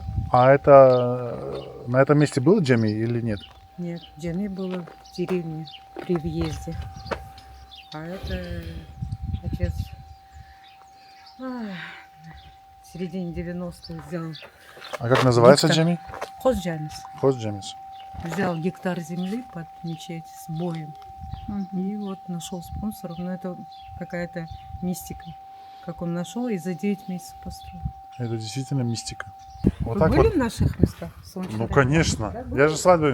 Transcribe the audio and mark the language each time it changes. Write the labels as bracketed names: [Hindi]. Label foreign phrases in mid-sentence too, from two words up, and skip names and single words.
[Russian] А это на этом месте было джами или нет? Нет, Джами было в деревне при въезде. А это отец в середине 90-х взял А как называется Гектар. джами? Хозджамис. Хоз джамис. Взял гектар земли под мечеть с боем. И вот нашел спонсоров. Но это какая-то мистика. Как он нашел и за 9 месяцев построил. Это действительно мистика. Вот Вы так были вот. в наших местах? Ну конечно. Я же свадьбами